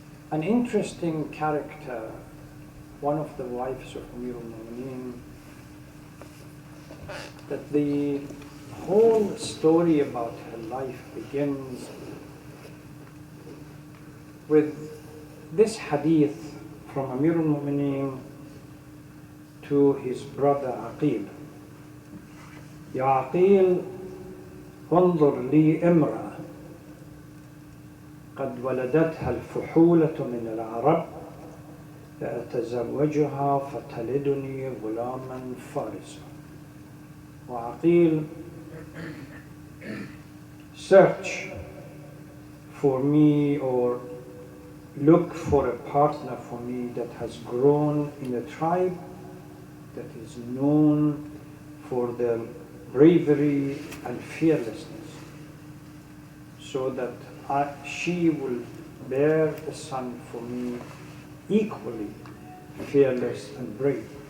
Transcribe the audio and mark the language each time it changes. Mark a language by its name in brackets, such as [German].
[English] an interesting character, one of the wives of Amir al-Mu'mineen, that the whole story about her life begins with this hadith from Amir al-Mu'mineen to his brother Aqil. [Arabic] يا عقيل انظر لي امرأة قد ولدتها الفحولة من العرب فأتزوجها فتلدني غلاما فارسا. [English] وعقيل, search for me or look for a partner for me that has grown in a tribe that is known for their bravery and fearlessness, so that she will bear a son for me equally fearless and brave.